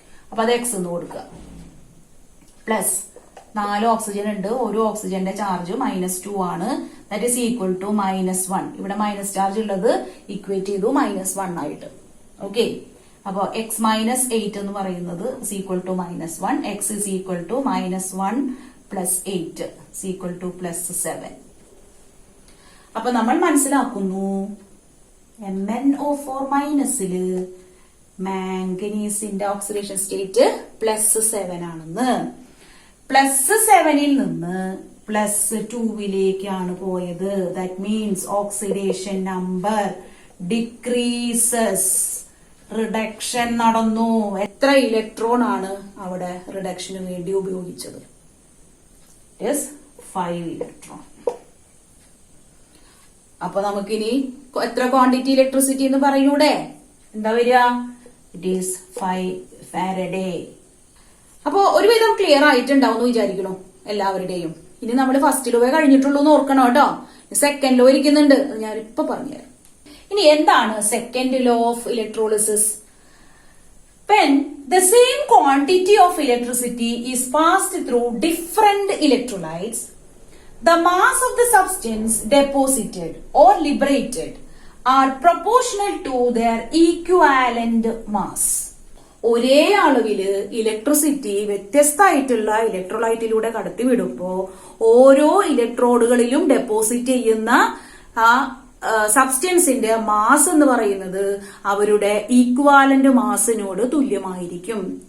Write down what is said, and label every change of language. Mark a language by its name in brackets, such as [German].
[Malayalam] അപ്പൊ അത് X എന്ന് കൊടുക്കുക. പ്ലസ് 4 ഓക്സിജൻ ഉണ്ട്. ഒരു ഓക്സിജന്റെ ചാർജ് -2 ആണ്. [English] That is equal to -1. [Malayalam] ഇവിടെ മൈനസ് ചാർജ് ഉള്ളത് ഇക്വേറ്റ് ചെയ്തു -1 ആയിട്ട്. [English] okay, അപ്പോ x-8 [Malayalam] എന്ന് പറയുന്നത് [English] is equal to -1. x is equal to -1 plus 8 is equal to +7. [Malayalam] അപ്പൊ നമ്മൾ മനസ്സിലാക്കുന്നു MnO4 മൈനസില് മാംഗനീസിന്റെ ഓക്സിഡേഷൻ സ്റ്റേറ്റ് +7 ആണെന്ന്. +7ൽ നിന്ന് +2ലേക്കാണ് പോയത്. [English] That means oxidation number decreases. [Malayalam] Reduction നടന്നു. എത്ര ഇലക്ട്രോൺ ആണ് അവിടെ റിഡക്ഷന് വേണ്ടി ഉപയോഗിച്ചത്? 5 ഇലക്ട്രോൺ. അപ്പൊ നമുക്കിനി എത്ര ക്വാണ്ടിറ്റി ഇലക്ട്രിസിറ്റി എന്ന് പറയൂടെ? എന്താ വരിക? [English] It is 5 faraday. [Malayalam] അപ്പോ ഒരുവിധം ക്ലിയർ ആയിട്ടുണ്ടാവും വിചാരിക്കണു എല്ലാവരുടെയും. ഇനി നമ്മൾ ഫസ്റ്റ് ലോവേ കഴിഞ്ഞിട്ടുള്ളൂ എന്ന് ഓർക്കണം കേട്ടോ. സെക്കൻഡ് ലോ ഇരിക്കുന്നുണ്ട്, ഞാൻ ഇപ്പൊ പറഞ്ഞുതരാം. ഇനി എന്താണ് second law of electrolysis? [English] When the same quantity of electricity is passed through different electrolytes, the mass of the substance deposited or liberated are proportional to their equivalent mass. [Malayalam] ഒരേ അളവില് electricity വ്യത്യസ്തമായിട്ടുള്ള ഇലക്ട്രോലൈറ്റിലൂടെ കടത്തിവിടുമ്പോ ഓരോ ഇലക്ട്രോഡുകളിലും ഡെപ്പോസിറ്റ് ചെയ്യുന്ന ആ സബ്സ്റ്റൻസിന്റെ mass എന്ന് പറയുന്നത് അവരുടെ equivalent മാസിനോട് തുല്യമായിരിക്കും.